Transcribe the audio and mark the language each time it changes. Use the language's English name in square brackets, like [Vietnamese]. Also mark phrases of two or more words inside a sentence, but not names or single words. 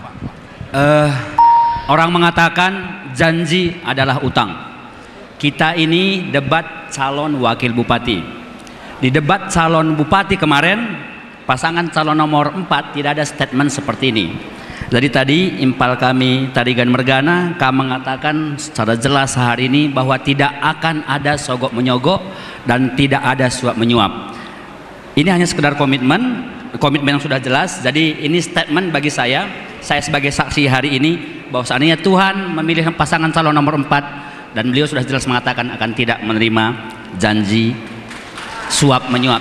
[Indonesian] Orang mengatakan janji adalah utang. Kita ini debat calon wakil bupati. Di debat calon bupati kemarin, pasangan calon nomor 4 tidak ada statement seperti ini. Jadi tadi impal kami Tarigan Mergana, kami mengatakan secara jelas hari ini bahwa tidak akan ada sogok menyogok dan tidak ada suap menyuap. Ini hanya sekedar komitmen yang sudah jelas. Jadi ini statement bagi saya sebagai saksi hari ini bahwa seandainya Tuhan memilih pasangan calon nomor 4 dan beliau sudah jelas mengatakan akan tidak menerima janji suap menyuap.